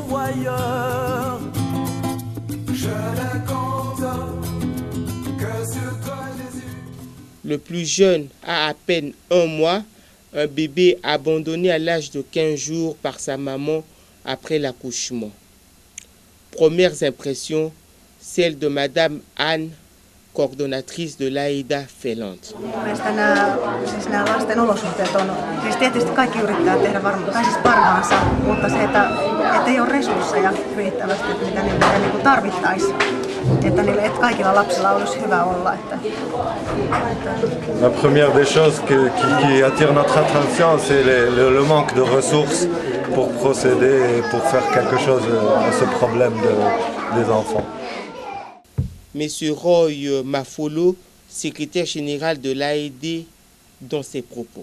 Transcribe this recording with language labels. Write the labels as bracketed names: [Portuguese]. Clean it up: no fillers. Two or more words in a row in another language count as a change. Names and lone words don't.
[French] Le plus jeune a à peine 1 mois, un bébé abandonné à l'âge de 15 jours par sa maman après l'accouchement. Premières impressions, celle de Madame Anne, coordonnatrice de l'AEDA Finlande. [Finnish] Nämä lasten olosuhteet on, siis tietysti kaikki yrittää tehdä parhaansa, mutta se, että ei ole resursseja riittävästi, mitä niille tarvittaisiin. Että kaikilla lapsilla olisi hyvä olla. [French] La première des choses qui attire notre attention, c'est le manque de ressources pour procéder et pour faire quelque chose à ce problème des enfants. Monsieur Roy Mafolo, secrétaire général de l'AED, dans ses propos.